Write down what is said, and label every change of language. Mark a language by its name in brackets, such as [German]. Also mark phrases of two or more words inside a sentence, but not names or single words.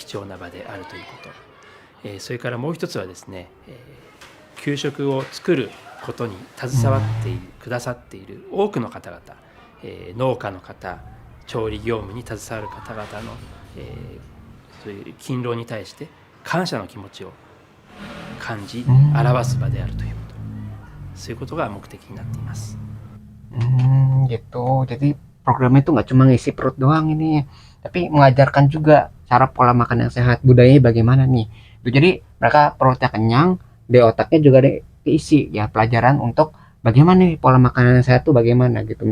[Japanese] 重な場であるということ、それからもう一つはですね、給食を作ることに携わってくださっている多くの方々、農家の方、調理業務に携わる方々の、そういう勤労に対して感謝の気持ちを感じ表す場であるということ、そういうことが目的になっています。 [Indonesian] Gitu. Jadi programnya itu nggak cuma ngisi perut doang ini, tapi mengajarkan juga cara pola makan yang sehat, budayanya bagaimana nih. Jadi mereka perutnya kenyang, di otaknya juga diisi ya pelajaran untuk bagaimana nih pola makanan yang sehat tuh bagaimana gitu.